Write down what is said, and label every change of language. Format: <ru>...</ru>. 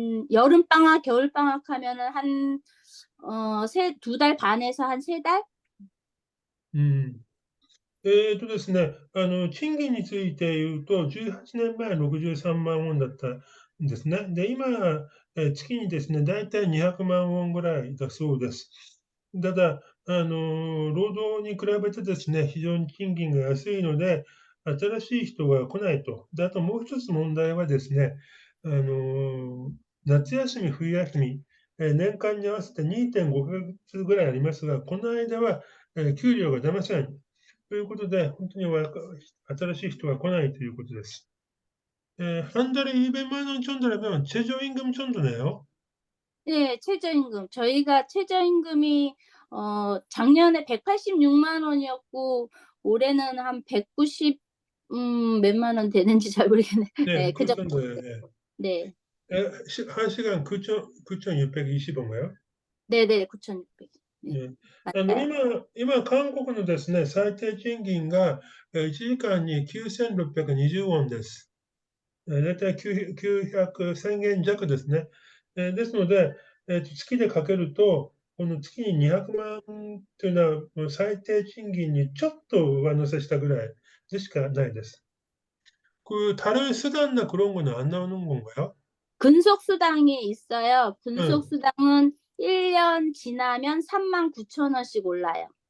<ko>여름방학, 겨울방학 하면은 두 달 반에서 한 세 달? うん。</ko> <ja>ですね、賃金について言うと、18年前63万ウォンだったんですね。で、今、月にですね、だいたい200万ウォンぐらいだそうです。ただ、労働に比べてですね、非常に賃金が安いので、新しい人が来ないと。で、あともう一つ問題はですね、あの、夏休み、冬休み、年間に合わせて2.5ヶ月ぐらいありますが、この間は、給料が出ません。ということで、本当に新しい人が来ないということです。</ja> <ko>한 달에 200만 원 정도라면 최저임금 정도네요. 네, 최저임금. 저희가 최저임금이 작년에 186만 원이었고 올해는 한 190, 몇만 원 되는지 잘 모르겠네. 네, 네, 그 그 정도. 정도예요. 예. 네, 한 시간 9,620원가요? 네, 네, 9,600. 네, え 맞아요.</ko> <ja>韓国のですね、最低賃金が1時間に9620ウォンです。だいたい900、1000円弱ですね。ですので、月でかけると、この月に200万というのは、もう最低賃金にちょっと上乗せしたぐらいでしかないです。</ja> <ko>다른 수단이나 그런 거는 안 나오는 건가요? 근속수당이 있어요. 응. 근속수당은 1년 지나면 3만 9천 원씩 올라요.</ko>